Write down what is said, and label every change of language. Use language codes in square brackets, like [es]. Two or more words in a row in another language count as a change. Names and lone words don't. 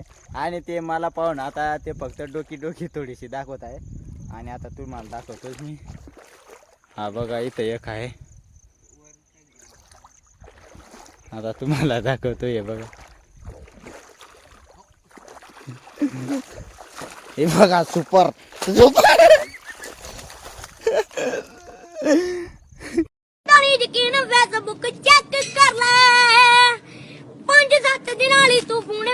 [mr] आणि ते मला पाहून आता ते फक्त डोकी थोडीशी दाखवत आहे. आणि आता तुम्हाला दाखवतोच मी. हा बघा, इथं एक आहे. आता तुम्हाला दाखवतो. हे बघा, हे बघा, सुपर [pa] ਯਕੀਨ ਫੇਸਬੁੱਕ ਚੈੱਕ ਕਰ ਲੈ 5-7 ਦਿਨਾਂ ਲਈ ਤੂੰ ਫੋਨ